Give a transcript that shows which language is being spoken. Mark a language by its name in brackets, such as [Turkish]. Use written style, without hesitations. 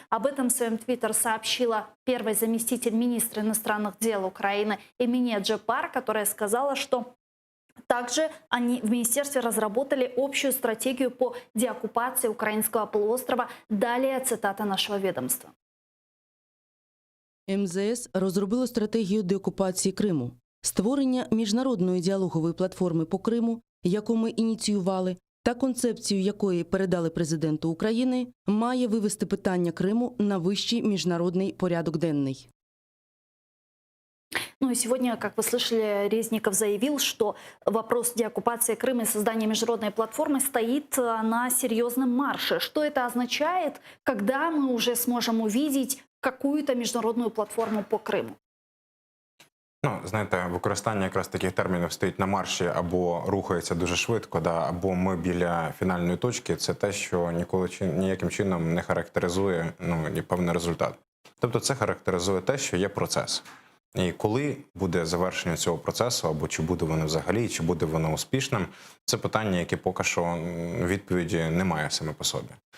[Russian] Об этом в своем твиттер сообщила первый заместитель министра иностранных дел Украины Эмине Джапар, которая сказала, что также они в министерстве разработали общую стратегию по деоккупации украинского полуострова. Далее цитата нашего ведомства. [Ukrainian] МЗС розробило стратегію деокупації Криму. Створення міжнародної діалогової платформи по Криму, яку ми ініціювали, та концепцію якої передали президенту України, має вивести питання Криму на вищий міжнародний порядок денний. [Russian] Ну и сегодня, как вы слышали, Резников заявил, что вопрос деоккупации Крыма и создания международной платформы стоит на серьезном марше. Что это означает, когда мы уже сможем увидеть какую-то международную платформу по Криму? [Ukrainian] Ну, знаєте, використання якраз таких термінів стоїть на марші або рухається дуже швидко, або ми біля фінальної точки. Це те, що ніколи ніяким чином не характеризує певний результат. Тобто це характеризує те, що є процес. І коли буде завершення цього процесу, або чи буде воно взагалі, чи буде воно успішним, це питання, яке поки що відповіді немає саме по собі.